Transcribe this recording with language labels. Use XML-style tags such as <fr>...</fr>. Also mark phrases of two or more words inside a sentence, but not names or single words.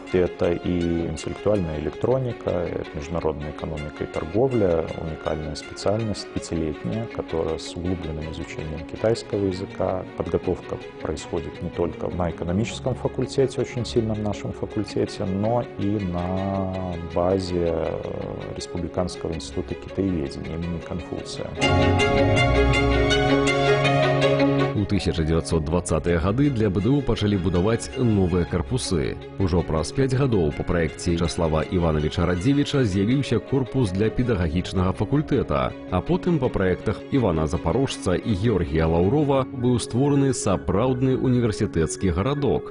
<ru>Это и интеллектуальная электроника, это международная экономика и торговля, уникальная специальность, 5-летняя, которая с углубленным изучением китайского языка. Подготовка происходит не только на экономическом факультете, очень сильном нашем факультете, но и на базе Республиканского института китаеведения имени Конфуция.</ru> <be>У 1920-е гады для БДУ пачалі будаваць новыя карпусы. Ужо праз 5 гадоў па праекце Вячаслава Івановича Радзевіча з'явіўся корпус для педагагічнага факультэта, а потым па праектах Івана Запарожца і Георгія Лаўрова быў створаны сапраўдны універсітэцкі гарадок.</be>